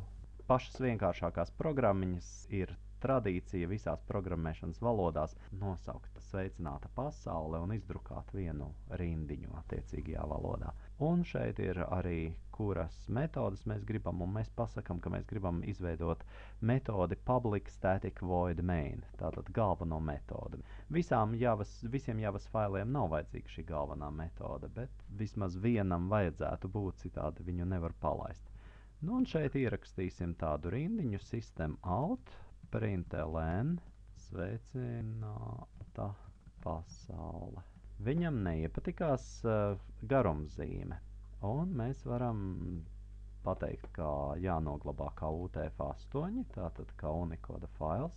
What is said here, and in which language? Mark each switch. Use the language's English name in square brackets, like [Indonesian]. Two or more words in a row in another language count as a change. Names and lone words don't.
[Latvian] Pašas vienkāršākās programmiņas ir tradīcija visās programmēšanas valodās nosaukt sveicināta pasaule un izdrukāt vienu rindiņu attiecīgajā valodā. Un šeit ir arī, kuras metodas mēs gribam, un mēs pasakam, ka mēs gribam izveidot metodi [English] public static void main, [Latvian] tātad galveno metodi. Visiem Javas failiem nav vajadzīga šī galvenā metode, bet vismaz vienam vajadzētu būt, citādi viņu nevar palaist. Nu, un šeit ierakstīsim tādu rindiņu [English] system out, [Latvian] println, sveicināta pasaule. Viņam neiepatikās garumzīme, un mēs varam pateikt, kā jānoglabā kā UTF-8, tātad kā Unicode fails.